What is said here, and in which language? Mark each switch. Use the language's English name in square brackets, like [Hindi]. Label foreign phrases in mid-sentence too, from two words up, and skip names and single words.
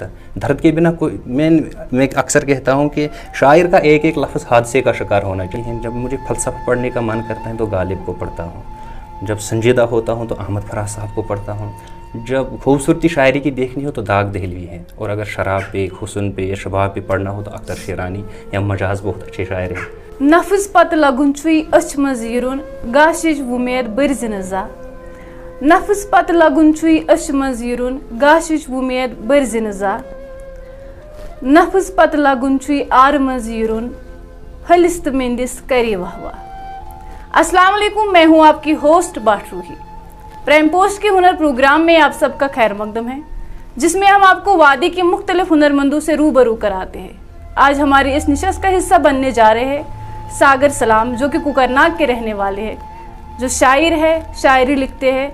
[Urdu] درد کے بنا کوئی، میں اکثر کہتا ہوں کہ شاعر کا ایک ایک لفظ حادثے کا شکار ہونا چاہیے۔ جب مجھے فلسفہ پڑھنے کا من کرتا ہے تو غالب کو پڑھتا ہوں، جب سنجیدہ ہوتا ہوں تو احمد فراز صاحب کو پڑھتا ہوں، جب خوبصورتی شاعری کی دیکھنی ہو تو داغ دہلوی ہے، اور اگر شراب پہ، حسن پہ یا شباب پہ پڑھنا ہو تو اختر شیرانی یا مجاز بہت اچھے شاعر ہیں۔ [Kashmiri] نفذ پتہ لگن چھُے أچھ منٛز یِرُن گاشِچ وُمید بٔرزِ نہٕ زانٛہہ، نفذ پتہ لگن چھُے أچھ منٛز یِرُن گاشِچ وُمید بٔرزِ نہٕ زانٛہہ، نفذ پتہ لگن چھُے آرٕ منٛز یِرُن ہلس تہٕ میندس کرے واہ واہ۔ [Arabic] السلام علیکم، [Urdu] میں ہوں آپ کی ہوسٹ باٹ روحی۔ پرائم پوسٹ کے ہنر پروگرام میں آپ سب کا خیر مقدم ہے، جس میں ہم آپ کو وادی کے مختلف ہنرمندوں سے روبرو کراتے ہیں۔ آج ہماری اس نشست کا حصہ بننے جا رہے ہیں ساگر سلام، جو کہ کوکرناگ کے رہنے والے ہیں، جو شاعر ہے، شاعری لکھتے ہیں۔